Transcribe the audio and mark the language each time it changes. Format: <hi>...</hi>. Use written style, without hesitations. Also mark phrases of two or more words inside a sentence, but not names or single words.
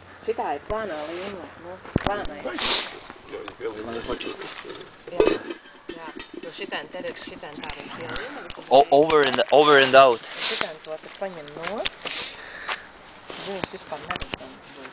<lv>Šitā ir plānā līnija, nu, plānais. Jā, nu šitēn te redz, šitēn tā ir tie līnija.</lv> <en>Over and out.</en> <lv>Šitēn to te paņem nost. Viņus vispār neredzam.</lv>